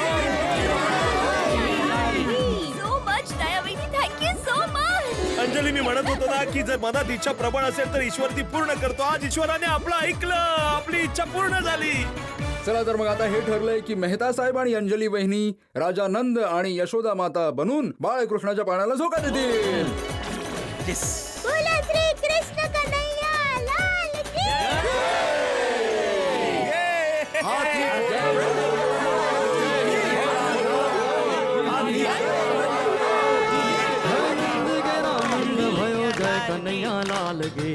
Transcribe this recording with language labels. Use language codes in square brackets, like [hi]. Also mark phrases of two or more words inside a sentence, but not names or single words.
[en] so much [mr] दया वहिनी, [en] thank you so much. [mr] अंजली, मी म्हणत होतो ना की जर मनात इच्छा प्रबळ असेल तर ईश्वर ती पूर्ण करतो. आज ईश्वराने आपलं ऐकलं, आपली इच्छा पूर्ण झाली. चला तर मग आता हे ठरलंय की मेहता साहेब आणि अंजली वहिनी राजा नंद आणि यशोदा माता बनून बाळकृष्णाच्या पाण्याला झोका देतील. बोला श्री कृष्ण कन्हैया लाल की. कन्हैया लाल गे